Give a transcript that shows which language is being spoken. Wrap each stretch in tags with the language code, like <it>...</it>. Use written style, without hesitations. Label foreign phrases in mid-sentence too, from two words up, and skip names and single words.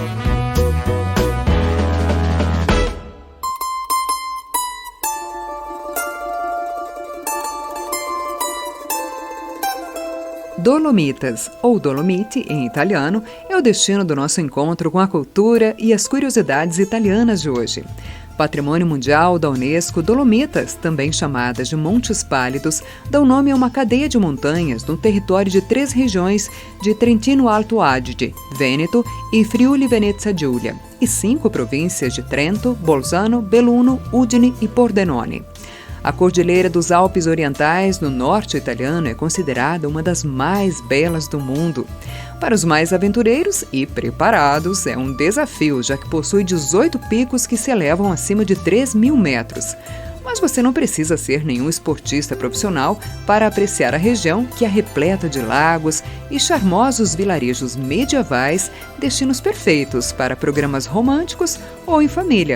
<pt>Dolomitas, ou Dolomiti em italiano, é o destino do nosso encontro com a cultura e as curiosidades italianas de hoje. Patrimônio Mundial da Unesco, Dolomitas, também chamadas de Montes Pálidos, dão nome a uma cadeia de montanhas no território de 3 regiões de Trentino Alto Adige, Vêneto e Friuli-Venezia Giulia, e 5 províncias de Trento, Bolzano, Belluno, Udine e Pordenone. A Cordilheira dos Alpes Orientais, no norte italiano, é considerada uma das mais belas do mundo. Para os mais aventureiros e preparados, é um desafio, já que possui 18 picos que se elevam acima de 3.000 metros. Mas você não precisa ser nenhum esportista profissional para apreciar a região, que é repleta de lagos e charmosos vilarejos medievais, destinos perfeitos para programas românticos ou em família.</pt>